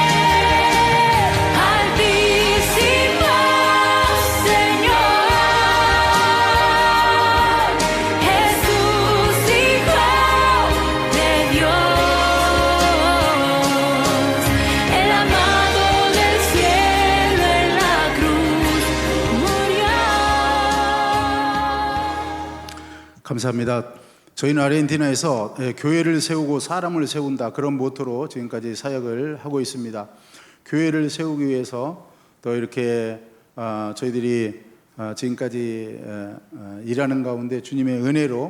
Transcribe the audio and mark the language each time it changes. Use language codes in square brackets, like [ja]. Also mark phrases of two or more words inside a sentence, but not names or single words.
[es] Altísimo Señor, Jesús, Hijo de Dios, el amado del cielo en la cruz murió. [ko] 감사합니다. 저희는 아르헨티나에서 교회를 세우고 사람을 세운다 그런 모토로 지금까지 사역을 하고 있습니다. 교회를 세우기 위해서 또 이렇게 저희들이 지금까지 일하는 가운데 주님의 은혜로